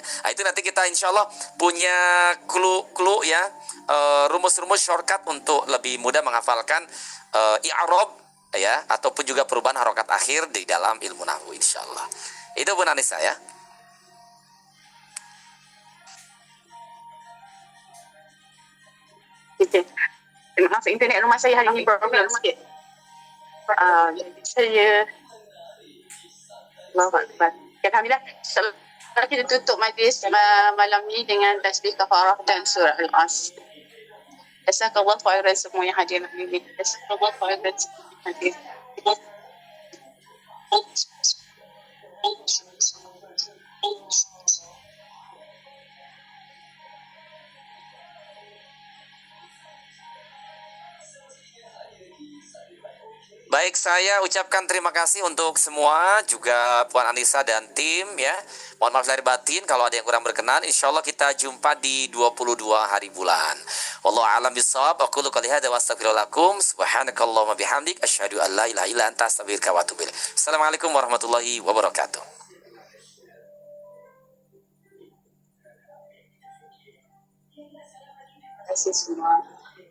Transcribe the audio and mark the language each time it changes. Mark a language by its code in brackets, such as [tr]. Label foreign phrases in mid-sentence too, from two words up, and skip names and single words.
[id] Itu nanti kita [ar] إن شاء الله [id] punya clue ya, rumus-rumus shortcut untuk lebih mudah menghafalkan i'rab ya, ataupun juga perubahan harokat akhir di dalam ilmu nahwu [ar] إن شاء الله. [id] Itu Bun Anissa ya. [ms] Maaf, internet rumah saya hari ini problem sikit. Saya Alhamdulillah, insyaAllah kita tutup majlis malam ni dengan tasbih kafarah dan surah Al-As. [ar] جزاك الله خيرا [ms] semua yang hadir hari ini. [ar] جزاك الله خيرا [ms] semua yang hadir. Baik, saya ucapkan terima kasih untuk semua, juga Puan Anissa dan tim ya. Mohon maaf lahir batin kalau ada yang kurang berkenan. [ar] إن شاء الله [ms] kita jumpa di 22 hari bulan. [ar] والله أعلم بالصواب. أقول قولي هذا وأستغفر الله لكم. سبحانك اللهم وبحمدك أشهد أن لا إله إلا أنت أستغفرك وأتوب إليك. السلام عليكم ورحمة الله وبركاته. [ms] Terima kasih semua.